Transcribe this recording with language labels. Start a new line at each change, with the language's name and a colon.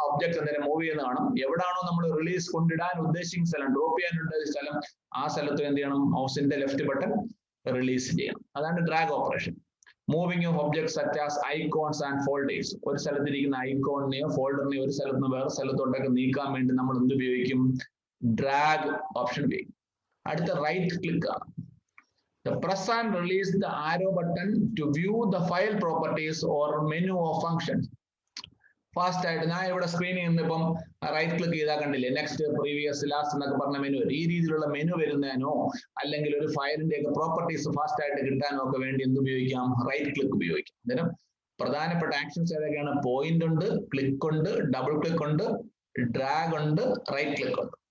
Malayalam: Object എന്തെങ്കിലും move ചെയ്യുന്ന കാണും. എവിടാണോ നമ്മൾ റിലീസ് കൊണ്ടിടാൻ ഉദ്ദേശിക്കുന്ന സ്ഥലം, ഡ്രോപ്പ് ചെയ്യാനുള്ള സ്ഥലം, ആ സ്ഥലത്ത് എന്ത് ചെയ്യണം, മൗസിന്റെ ലെഫ്റ്റ് ബട്ടൺ റിലീസ് ചെയ്യണം. അതാണ് drag operation.
English: Moving of object such as icons and folders.
Malayalam: ഒരു സ്ഥലത്തിരിക്കുന്ന ഐക്കോണിനെയോ ഫോൾഡറിനെയോ ഒരു സ്ഥലത്ത് നിന്ന് വേറെ സ്ഥലത്തോട്ടൊക്കെ നീക്കാൻ വേണ്ടി നമ്മൾ എന്ത് ഉപയോഗിക്കും, ഡ്രാഗ് ഓപ്ഷൻ ഉപയോഗിക്കും. അടുത്ത റൈറ്റ് ക്ലിക്ക് ആണ്.
English: Press and release the arrow button to view the file properties or menu or functions.
Malayalam: Fast ആയിട്ട് ഞാൻ ഇവിടെ സ്ക്രീനിൽ നിന്ന് ഇപ്പം റൈറ്റ് ക്ലിക്ക് ചെയ്താൽ കണ്ടില്ലേ, നെക്സ്റ്റ്, പ്രീവിയസ്, ലാസ്റ്റ് എന്നൊക്കെ പറഞ്ഞ മെനു വരും. ഈ രീതിയിലുള്ള മെനു വരുന്നതിനോ അല്ലെങ്കിൽ ഒരു ഫയലിന്റെ ഒക്കെ പ്രോപ്പർട്ടീസ് ഫാസ്റ്റ് ആയിട്ട് കിട്ടാനോ ഒക്കെ വേണ്ടി എന്ത് ഉപയോഗിക്കാം, റൈറ്റ് ക്ലിക്ക് ഉപയോഗിക്കാം. അന്നേരം പ്രധാനപ്പെട്ട ആക്ഷൻസ് ഏതൊക്കെയാണ്? പോയിന്റ് ഉണ്ട്, ക്ലിക്ക് ഉണ്ട്, ഡബിൾ ക്ലിക്ക് ഉണ്ട്, ഡ്രാഗ് ഉണ്ട്, റൈറ്റ് ക്ലിക്ക് ഉണ്ട്.